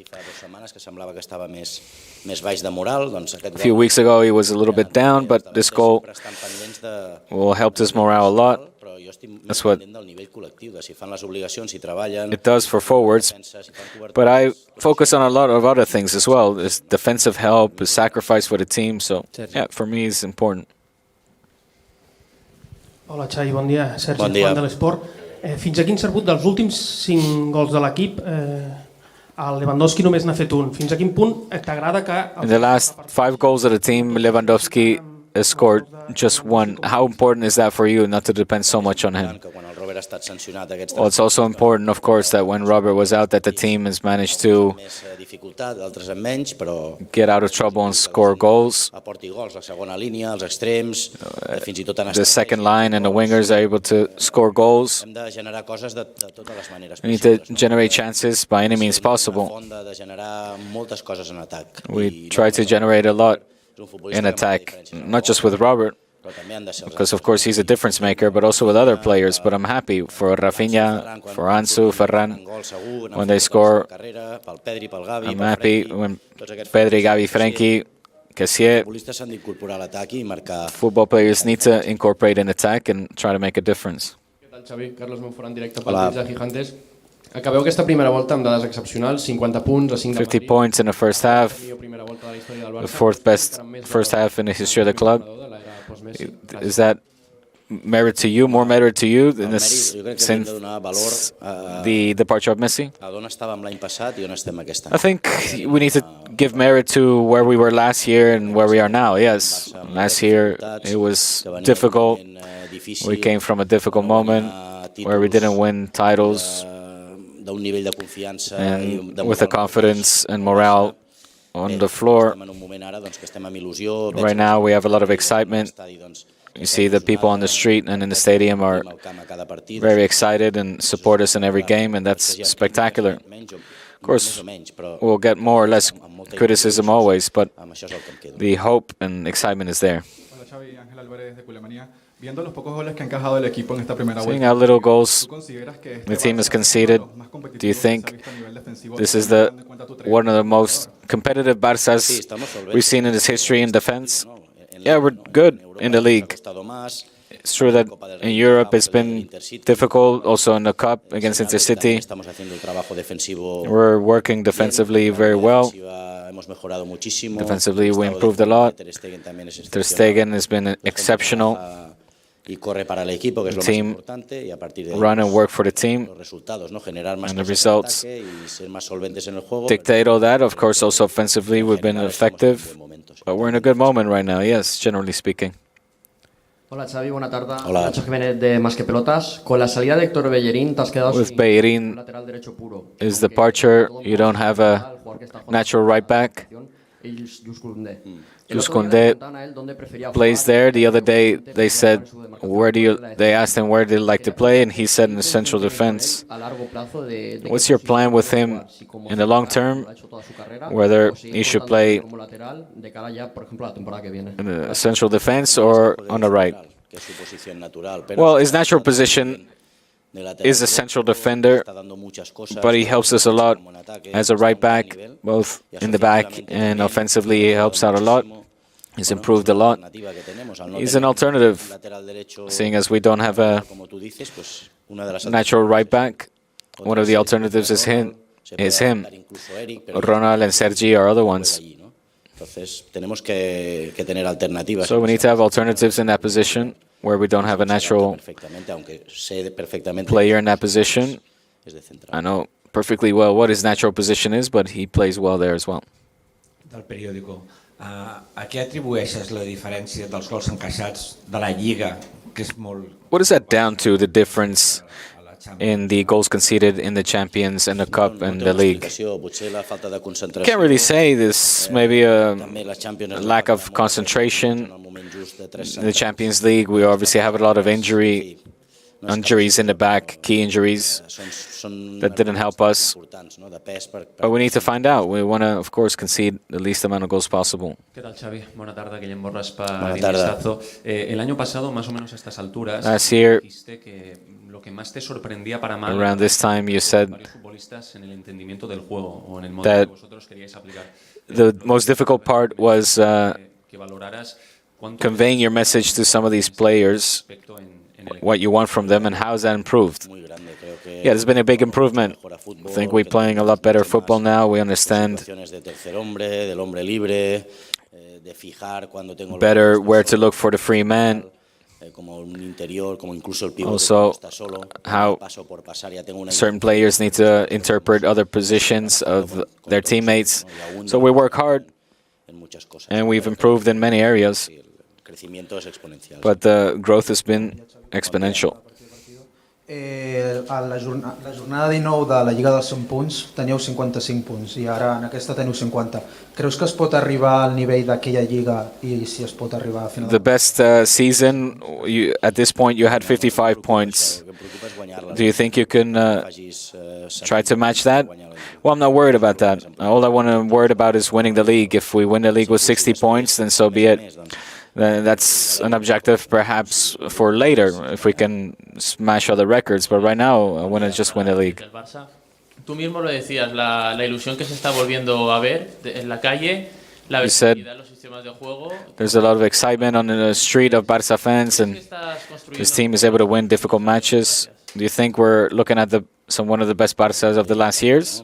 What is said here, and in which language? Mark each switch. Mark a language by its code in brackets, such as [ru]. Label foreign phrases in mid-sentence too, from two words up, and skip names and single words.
[en] A few weeks ago, he was a little bit down, but this goal helped his morale a lot. That's what it does for forwards. But I focus on a lot of other things as well. There's defensive help, his sacrifice for the team. So, yeah, for me, it's important. [ca] Hola, Xavi, bon dia. Sergi, Juan de l'Esport. Fins aquí hem sabut dels últims 5 gols de l'equip. El Lewandowski només n'ha fet un. Fins a quin punt t'agrada que... [en] In the last 5 goals of the team, Lewandowski has scored just one. How important is that for you not to depend so much on him? [ca] estat sancionat aquests [en] Well, it's also important, of course, that when Robert was out, that the team has managed to [ca] més dificultat, d'altres amb menys, però [en] get out of trouble and score goals. [ca] aporti gols, la segona línia, els extrems, fins i tot en [en] The second line and the wingers are able to score goals. [ca] hem de generar coses de totes les maneres [en] We need to generate chances by any means possible. [ca] font de generar moltes coses en atac. [en] We try to generate a lot in attack, not just with Robert, because of course he's a difference maker, but also with other players. But I'm happy for Rafinha, for Ansu, Ferran, when they score. I'm happy when Pedri, Gavi, Frenkie, Cassier. [ca] Futbolistes s'han d'incorporar a l'atac i marcar. [en] Football players need to incorporate in attack and try to make a difference. [ca] Què tal, Xavi? Carlos Monfort en directe pel Hola. Twitch de Gigantes. Acabeu aquesta primera volta amb dades excepcionals, 50 punts a 5 de [en] 50 points in the first half, the fourth best first half in the history of the club. Is that merit to you, more merit to you in this, since the departure of Messi? [ca] On estàvem l'any passat i on estem aquest any. [en] I think we need to give merit to where we were last year and where we are now. Yes, last year it was difficult. We came from a difficult moment where we didn't win titles. [ca] D'un nivell de confiança [en] And with the confidence and morale on the floor, [ca] en un moment ara doncs, que estem amb il·lusió. [en] right now we have a lot of excitement. You see the people on the street and in the stadium are very excited and support us in every game, and that's spectacular. Of course, we'll get more or less criticism always, but the hope and excitement is there. [es] Hola Xavi, Ángel Álvarez de Culemanía. Viendo los pocos goles que ha encajado el equipo en esta primera [en] Seeing [es] vuelta, [en] how little goals [es] ¿tú consideras que este [en] the team has [es] Barça [en] conceded, do you think this is one of the most competitive Barças we've seen in its history in defense? Yeah, we're good in the league. It's true that in Europe it's been difficult, also in the Cup against Intercity. We're working defensively very well. Defensively we improved a lot. Ter Stegen has been exceptional. [es] Y corre para el equipo, que es lo más [en] Team [es] importante, y a partir de ahí [en] run and work for the team, [es] los resultados, ¿no? Generar más [en] and the [es] cosas en [en] results [es] ataque y ser más solventes en el juego. [en] dictate all that. Of course, also offensively we've been effective, but we're in a good moment right now, yes, generally speaking. [es] Hola Xavi, buena tarde. Hola. Nacho Jiménez de Más que Pelotas. Con la salida de Héctor Bellerín te has quedado [en] With [es] sin Bellerín, un lateral derecho puro. [en] his departure, you don't have a natural right back. [es] Y Jules Koundé. [en] Jules Koundé plays there. The other day they said, they asked him where do you like to play, and he said in the central defense. What's your plan with him in the long term, whether he should play in the central defense or on the right? [es] Que es su posición natural. [en] Well, his natural position is a central defender, but he helps us a lot as a right back, both in the back and offensively he helps out a lot. He's improved a lot. He's an alternative, seeing as we don't have a natural right back. One of the alternatives is him. Ronald and Sergi are other ones. [es] Entonces tenemos que tener alternativas. [en] So we need to have alternatives in that position where we don't have a natural player in that position. I know perfectly well what his natural position is, but he plays well there as well. [ca] Del periòdico. A què atribueixes la diferència dels gols encaixats de la Lliga, que és molt... [en] What is that down to, the difference in the goals conceded in the Champions and the Cup and the League? Can't really say this. Maybe a lack of concentration. In the Champions League, we obviously have a lot of injuries in the back, key injuries that didn't help us. But we need to find out. We want to, of course, concede the least amount of goals possible. [es] ¿Qué tal, Xavi? Buena tarde, Guillem Borras para Buena tarde. Vistazo. El año pasado, más o menos a estas alturas, [en] Last year, [es] dijiste que lo que más te sorprendía para mal [en] around this time, you said [es] varios futbolistas en el entendimiento del juego o en el modelo [en] that [es] que vosotros queríais aplicar. [en] the most difficult part was [es] Que valoraras cuánto [en] conveying your message to some of these players, what you want from them, and how has that improved? Yeah, there's been a big improvement. I think we're playing a lot better football now. We understand better where to look for the free man. Also, how certain players need to interpret other positions of their teammates. So we work hard, and we've improved in many areas, but the growth has been exponential. [ca] A la jornada 19 de la Lliga dels 100 punts teníeu 55 punts i ara en aquesta teniu 50. Creus que es pot arribar al nivell d'aquella Lliga i si es pot arribar a final? [en] The best season, at this point you had 55 points. Do you think you can try to match that? Well, I'm not worried about that. All I want to worry about is winning the league. If we win the league with 60 points, then so be it. That's an objective perhaps for later, if we can smash other records. But right now, I want to just win the league. [es] Tú mismo lo decías, la ilusión que se está volviendo a ver en la calle, la versatilidad en los sistemas de juego. [en] There's a lot of excitement on the street of Barça fans, and this team is able to win difficult matches. Do you think we're looking at one of the best Barças of the last years?